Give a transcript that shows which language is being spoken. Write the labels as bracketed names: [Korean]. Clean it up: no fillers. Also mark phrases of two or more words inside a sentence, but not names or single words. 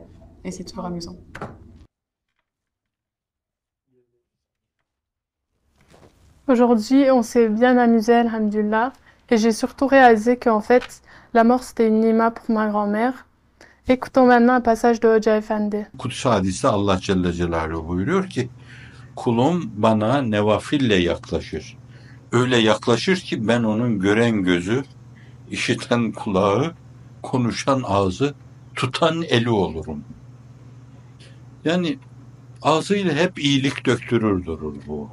[French] Et c'est toujours amusant. Aujourd'hui, on s'est bien amusé, alhamdulillah. Et j'ai surtout réalisé qu'en fait, la mort c'était une nima pour ma grand-mère. Écoutons maintenant un passage de Hoca Efendi. [Turkish] Kutsal hadiste Allah [Arabic] جل جلاله [Turkish] buyuruyor ki kulum bana nevafille yaklaşır. Öyle yaklaşır ki ben onun gören gözü, işiten kulağı, konuşan ağzı, tutan eli olurum. Yani ağzıyla hep iyilik döktürür durur bu.